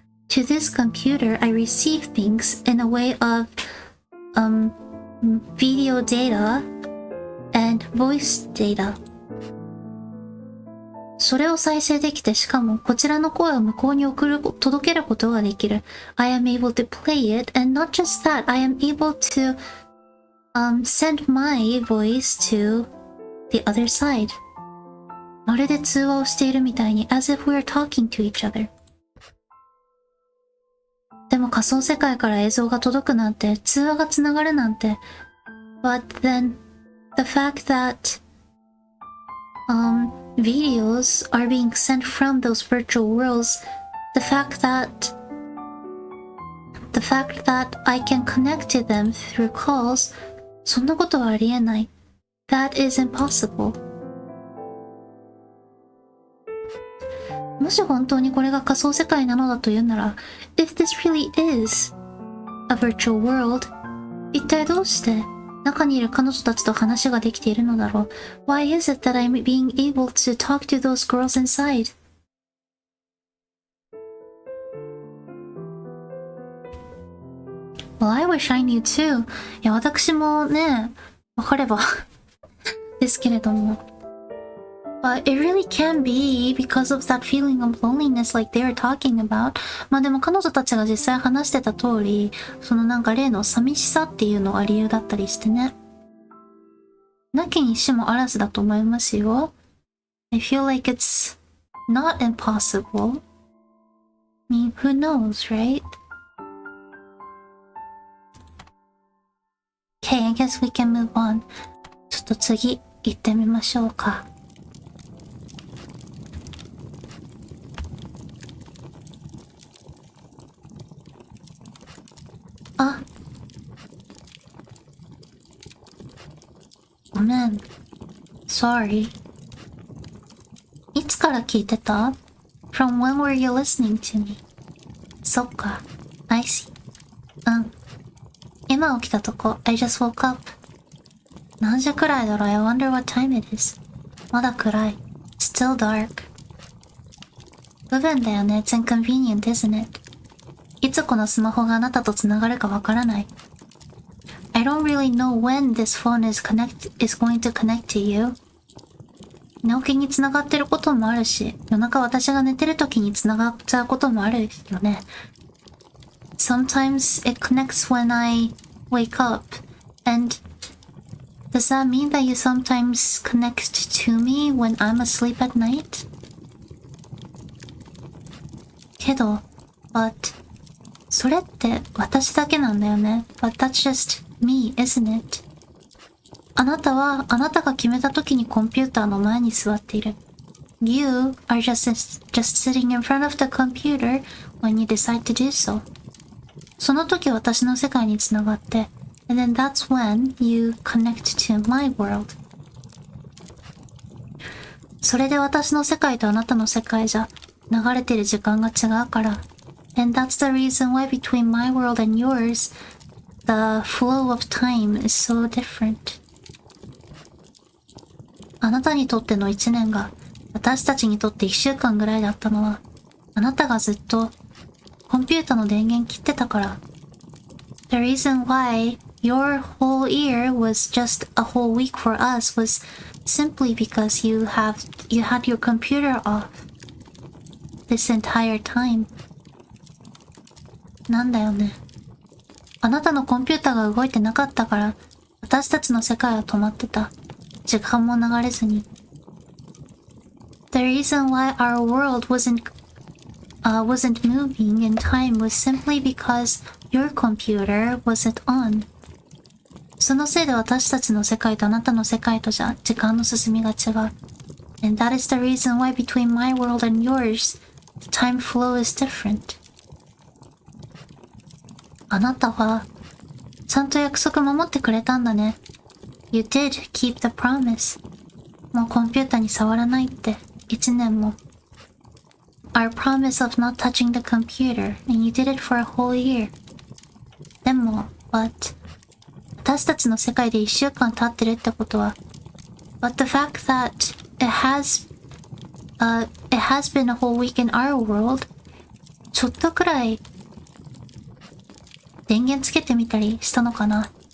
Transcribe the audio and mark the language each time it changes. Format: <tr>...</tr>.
<en>To this computer, I receive things in a way of video data and voice data.</en> <ja>それを再生できて、しかもこちらの声を向こうに届けることができる。</ja> <en>I am able to play it, and not just that, I am able to send my voice to the other side.</en> <ja>まるで通話をしているみたいに、</ja> <en>as if we are talking to each other.</en> <ja>でも仮想世界から映像が届くなんて、通話がつながるなんて。</ja> <en>But then, the fact that videos are being sent from those virtual worlds, the fact that I can connect to them through calls,</en> <ja>そんなことはありえない。</ja> <en>That is impossible.</en> <ja>もし本当にこれが仮想世界なのだというなら、</ja> <en>if this really is a virtual world,</en> <ja>一体どうして中にいる彼女たちと話ができているのだろう。</ja> <en>Why is it that I'm being able to talk to those girls inside? Well, I wish I knew too.</en> <ja>いや、私もね、わかればですけれども。</ja> <en>But it really can be because of that feeling of loneliness like they were talking about.</en> <ja>まあでも彼女たちが実際話してた通り、そのなんか例の寂しさっていうのが理由だったりしてね。なきにしもあらずだと思いますよ。</ja> <en>I feel like it's not impossible. I mean, who knows, right? Okay, I guess we can move on.</en> <ja>ちょっと次行ってみましょうか。あ、ごめん。</ja> <en>Sorry.</en> <ja>いつから聞いてた？</ja> <en>From when were you listening to me?</en> <ja>そっか。</ja> <en>I see.</en> <ja>うん。今起きたとこ。</ja> <en>I just woke up.</en> <ja>何時くらいだろう？</ja> <en>I wonder what time it is.</en> <ja>まだ暗い。</ja> <en>Still dark.</en> <ja>不便だよね。</ja> <en>It's inconvenient, isn't it?</en> <ja>いつこのスマホがあなたとつながるかわからない。</ja> <en>I don't really know when this phone is going to connect to you.</en> <ja>寝起きにつながってることもあるし、夜中私が寝てる時につながっちゃうこともあるよね。</ja> <en>sometimes it connects when I wake up. And does that mean that you sometimes connect to me when I'm asleep at night?</en> <ja>けど、</ja> <en>but</en> <ja>それって私だけなんだよね。</ja> <en>But that's just me, isn't it?</en> <ja>あなたはあなたが決めた時にコンピューターの前に座っている。</ja> <en>You are just sitting in front of the computer when you decide to do so.</en> <ja>その時私の世界につながって、</ja> <en>and then that's when you connect to my world.</en> <ja>それで私の世界とあなたの世界じゃ流れてる時間が違うから。</ja> <en>And that's the reason why between my world and yours, the flow of time is so different.</en> <ja>あなたにとっての1年が私たちにとって1週間ぐらいだったのは、あなたがずっとコンピュータの電源切ってたから。</ja> <en>The reason why your whole year was just a whole week for us was simply because you had your computer off this entire time.</en> <ja>なんだよね。あなたのコンピュータが動いてなかったから、私たちの世界は止まってた。時間も流れずに。</ja> <en>The reason why our world wasn't moving in time was simply because your computer wasn't on.</en> <ja>そのせいで私たちの世界とあなたの世界とじゃ時間の進みが違う。</ja> <en>And that is the reason why between my world and yours, the time flow is different.</en> <ja>あなたはちゃんと約束守ってくれたんだね。</ja> <en>You did keep the promise.</en> <ja>もうコンピュータに触らないって1年も。</ja> <en>Our promise of not touching the computer, and you did it for a whole year.</en> <ja>でも、</ja> <en>but</en> <ja>私たちの世界で1週間経ってるってことは、</ja> <en>but the fact that it has been a whole week in our world,</en> <ja>ちょっとくらい電源つけてみたりしたのかな。</ja>